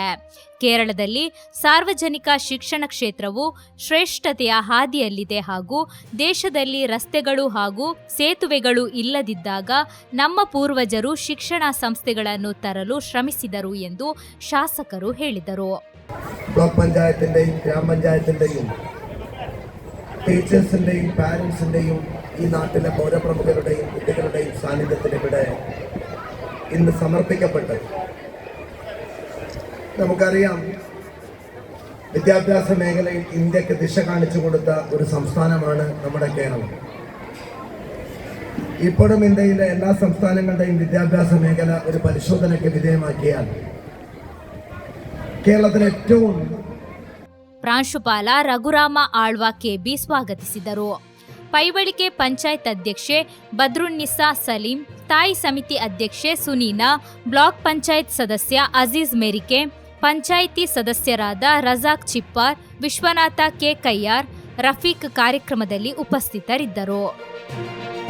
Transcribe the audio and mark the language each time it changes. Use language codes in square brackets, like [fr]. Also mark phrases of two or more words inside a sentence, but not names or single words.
[kn] ಕೇರಳದಲ್ಲಿ ಸಾರ್ವಜನಿಕ ಶಿಕ್ಷಣ ಕ್ಷೇತ್ರವು ಶ್ರೇಷ್ಠತೆಯ ಹಾದಿಯಲ್ಲಿದೆ ಹಾಗೂ ದೇಶದಲ್ಲಿ ರಸ್ತೆಗಳು ಹಾಗೂ ಸೇತುವೆಗಳು ಇಲ್ಲದಿದ್ದಾಗ ನಮ್ಮ ಪೂರ್ವಜರು ಶಿಕ್ಷಣ ಸಂಸ್ಥೆಗಳನ್ನು ತರಲು ಶ್ರಮಿಸಿದರು ಎಂದು ಶಾಸಕರು ಹೇಳಿದರು. [ml] ബ്ലോക്ക് പഞ്ചായത്തിന്റെയും ഗ്രാമപഞ്ചായത്തിന്റെയും ടീച്ചേഴ്സിന്റെയും പാരന്റ്സിന്റെയും ഈ നാട്ടിലെ പൗരപ്രമുഖരുടെയും കുട്ടികളുടെയും സാന്നിധ്യത്തിൽ ഇവിടെ ഇന്ന് സമർപ്പിക്കപ്പെട്ടത്. നമുക്കറിയാം, വിദ്യാഭ്യാസ മേഖലയിൽ ഇന്ത്യക്ക് ദിശ കാണിച്ചു കൊടുത്ത ഒരു സംസ്ഥാനമാണ് നമ്മുടെ കേരളം. ഇപ്പോഴും ഇന്ത്യയിലെ എല്ലാ സംസ്ഥാനങ്ങളുടെയും വിദ്യാഭ്യാസ മേഖല ഒരു പരിശോധനയ്ക്ക് വിധേയമാക്കിയാൽ കേരളത്തിലെ ഏറ്റവും [kn] ಪ್ರಾಂಶುಪಾಲ ರಘುರಾಮ ಆಳ್ವ ಕೆಬಿ ಸ್ವಾಗತಿಸಿದರು. ಪೈವಳಿಕೆ ಪಂಚಾಯತ್ ಅಧ್ಯಕ್ಷೆ ಬದ್ರುನ್ನಿಸಾ ಸಲೀಂ, ತಾಯಿ ಸಮಿತಿ ಅಧ್ಯಕ್ಷೆ ಸುನೀನಾ, ಬ್ಲಾಕ್ ಪಂಚಾಯತ್ ಸದಸ್ಯ ಅಜೀಜ್ ಮೆರಿಕೆ, ಪಂಚಾಯಿತಿ ಸದಸ್ಯರಾದ ರಜಾಕ್ ಚಿಪ್ಪಾರ್, ವಿಶ್ವನಾಥ ಕೆ ಕಯ್ಯಾರ್, ರಫೀಕ್ ಕಾರ್ಯಕ್ರಮದಲ್ಲಿ ಉಪಸ್ಥಿತರಿದ್ದರು.